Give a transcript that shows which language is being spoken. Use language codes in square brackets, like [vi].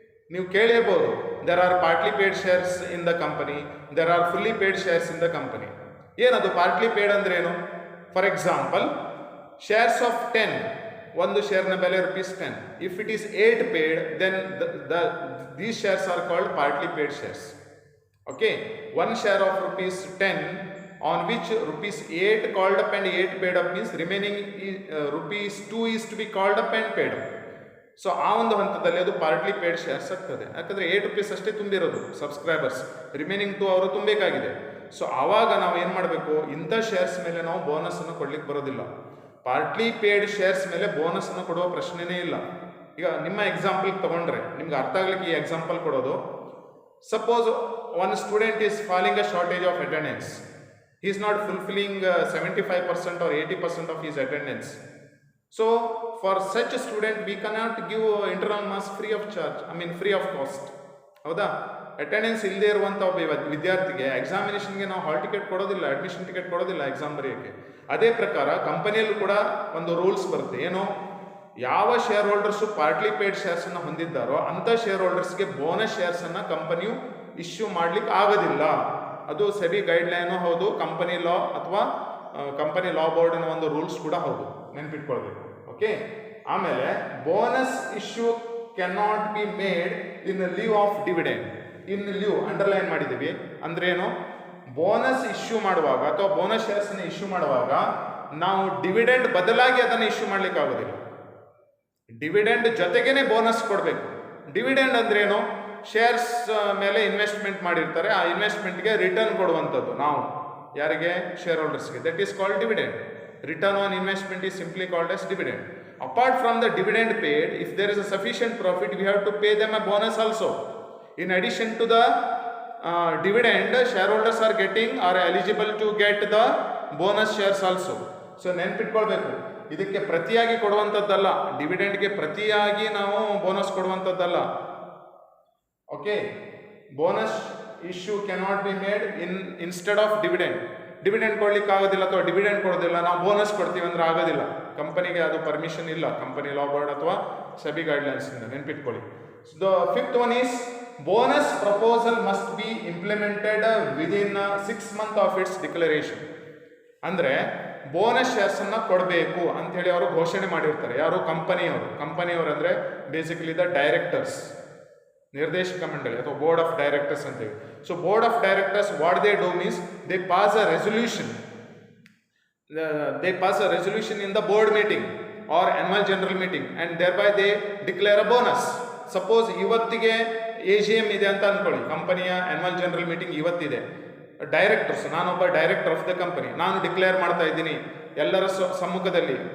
[kn] ನೀವು ಕೇಳಿರ್ಬೋದು, [en] There are partly paid shares in the company, there are fully paid shares in the company. [kn] ಏನದು partly paid ಅಂದ್ರೆ ಏನು? [en] for example, shares of 10 [kn] ಒಂದು ಶೇರ್ನ ಬೆಲೆ ₹10. [en] If it is 8 paid, then these shares are called partly paid shares. Okay, 1 share of ₹10 on which ₹8 called up and 8 paid up means remaining ₹2 is to be called up and paid up. [kn] So ಆ ಒಂದು ಹಂತದಲ್ಲಿ ಅದು partly paid shares ಆಗ್ತದೆ. ಯಾಕಂದರೆ ₹8 ಅಷ್ಟೇ ತುಂಬಿರೋದು subscribers, remaining 2 ಅವರು ತುಂಬಬೇಕಾಗಿದೆ. So ಆವಾಗ ನಾವು ಏನು ಮಾಡಬೇಕು, ಇಂಥ ಶೇರ್ಸ್ ಮೇಲೆ ನಾವು ಬೋನಸನ್ನು ಕೊಡ್ಲಿಕ್ಕೆ ಬರೋದಿಲ್ಲ. ಪಾರ್ಟ್ಲಿ ಪೇಡ್ ಶೇರ್ಸ್ ಮೇಲೆ ಬೋನಸನ್ನು ಕೊಡುವ ಪ್ರಶ್ನೆನೇ ಇಲ್ಲ. ಈಗ ನಿಮ್ಮ ಎಕ್ಸಾಂಪಲ್ ತಗೊಂಡ್ರೆ ನಿಮ್ಗೆ ಅರ್ಥ ಆಗ್ಲಿಕ್ಕೆ ಈ ಎಕ್ಸಾಂಪಲ್ ಕೊಡೋದು. [en] Suppose one student is falling a shortage of attendance. He is not fulfilling 75% or 80% of his attendance. So for such a student we cannot give internal marks free of charge, free of cost. [kn] ಹೌದಾ? Attendance ಇಲ್ಲದೆ ಇರುವಂಥ ಒಬ್ಬ ವಿದ್ಯಾರ್ಥಿಗೆ ಎಕ್ಸಾಮಿನೇಷನ್ಗೆ ನಾವು hall ticket ಕೊಡೋದಿಲ್ಲ, admission ticket ಕೊಡೋದಿಲ್ಲ exam ಬರೆಯೋಕ್ಕೆ. ಅದೇ ಪ್ರಕಾರ ಕಂಪನಿಯಲ್ಲೂ ಕೂಡ ಒಂದು ರೂಲ್ಸ್ ಬರುತ್ತೆ. ಏನು, ಯಾವ ಶೇರ್ ಹೋಲ್ಡರ್ಸು ಪಾರ್ಟ್ಲಿ ಪೇಡ್ ಶೇರ್ಸನ್ನು ಹೊಂದಿದ್ದಾರೋ ಅಂಥ ಶೇರ್ ಹೋಲ್ಡರ್ಸ್ಗೆ ಬೋನಸ್ ಶೇರ್ಸನ್ನು ಕಂಪನಿಯು ಇಶ್ಯೂ ಮಾಡ್ಲಿಕ್ಕೆ ಆಗೋದಿಲ್ಲ. ಅದು ಸೆಬಿ ಗೈಡ್ಲೈನು ಹೌದು, ಕಂಪನಿ ಲಾ ಅಥವಾ ಕಂಪನಿ ಲಾ ಬೋರ್ಡಿನ ಒಂದು ರೂಲ್ಸ್ ಕೂಡ ಹೌದು, ನೆನ್ಪಿಟ್ಕೊಳ್ಬೇಕು. [en] Okay, ಆಮೇಲೆ bonus issue can not be made in lieu of dividend. [kn] In live underline ಮಾಡಿದ್ದೀವಿ. ಅಂದ್ರೆ ಏನು, ಬೋನಸ್ ಇಶ್ಯೂ ಮಾಡುವಾಗ ಅಥವಾ ಬೋನಸ್ ಶೇರ್ಸನ್ನು ಇಶ್ಯೂ ಮಾಡುವಾಗ ನಾವು ಡಿವಿಡೆಂಡ್ ಬದಲಾಗಿ ಅದನ್ನು ಇಶ್ಯೂ ಮಾಡ್ಲಿಕ್ಕೆ ಆಗೋದಿಲ್ಲ. ಡಿವಿಡೆಂಡ್ ಜೊತೆಗೇನೆ ಬೋನಸ್ ಕೊಡಬೇಕು. ಡಿವಿಡೆಂಡ್ ಅಂದ್ರೇನು, ಶೇರ್ಸ್ ಮೇಲೆ ಇನ್ವೆಸ್ಟ್ಮೆಂಟ್ ಮಾಡಿರ್ತಾರೆ, ಆ ಇನ್ವೆಸ್ಟ್ಮೆಂಟ್ಗೆ ರಿಟರ್ನ್ ಕೊಡುವಂಥದ್ದು ನಾವು ಯಾರಿಗೆ, share ಹೋಲ್ಡರ್ಸ್ಗೆ. [en] That is called dividend. Return on investment is simply called as dividend. Apart from the dividend paid, if there is a sufficient profit, we have to pay them a bonus also. In addition to the dividend, shareholders are getting or eligible to get the bonus shares also. [kn] So ನೆನ್ಪಿಟ್ಕೊಳ್ಬೇಕು, ಇದಕ್ಕೆ ಪ್ರತಿಯಾಗಿ ಕೊಡುವಂಥದ್ದಲ್ಲ, ಡಿವಿಡೆಂಡ್ಗೆ ಪ್ರತಿಯಾಗಿ ನಾವು bonus ಕೊಡುವಂಥದ್ದಲ್ಲ. [en] Okay, bonus issue cannot be made instead of dividend. [kn] Dividend ಕೊಡ್ಲಿಕ್ಕೆ ಆಗೋದಿಲ್ಲ ಅಥವಾ dividend ಕೊಡೋದಿಲ್ಲ, ನಾವು bonus ಕೊಡ್ತೀವಿ ಅಂದ್ರೆ ಆಗೋದಿಲ್ಲ. ಕಂಪನಿಗೆ ಅದು ಪರ್ಮಿಷನ್ ಇಲ್ಲ, ಕಂಪನಿ ಲಾ ಬೋರ್ಡ್ ಅಥವಾ ಸೆಬಿ ಗೈಡ್ಲೈನ್ಸ್ ಇಂದ, ನೆನ್ಪಿಟ್ಕೊಳ್ಳಿ. [en] So the fifth one is bonus proposal must be implemented within 6 months of its declaration. [kn] ಅಂದ್ರೆ ಬೋನಸ್ ಶೇರ್ಸ್ ಅನ್ನ ಕೊಡಬೇಕು ಅಂತ ಹೇಳಿ ಅವರು ಘೋಷಣೆ ಮಾಡಿರ್ತಾರೆ. ಯಾರು, ಕಂಪನಿಯವರು ಅಂದ್ರೆ ಬೇಸಿಕಲಿ ದ ಡೈರೆಕ್ಟರ್ಸ್, ನಿರ್ದೇಶಕ ಮಂಡಳಿ ಅಥವಾ ಬೋರ್ಡ್ ಆಫ್ ಡೈರೆಕ್ಟರ್ಸ್ ಅಂತೇಳಿ. [en] So board of directors what they do means they pass a resolution. In the board meeting or annual general meeting and thereby they declare a bonus. [kn] Suppose ಇವತ್ತಿಗೆ AGM ಇದೆ ಅಂತ ಅಂದ್ಕೊಳ್ಳಿ, ಕಂಪನಿಯ annual general meeting ಇವತ್ತಿದೆ. Directors, ನಾನೊಬ್ಬ [en] director of the company, [kn] ನಾನು declare ಮಾಡ್ತಾ ಇದ್ದೀನಿ ಎಲ್ಲರ ಸಮ್ಮುಖದಲ್ಲಿ.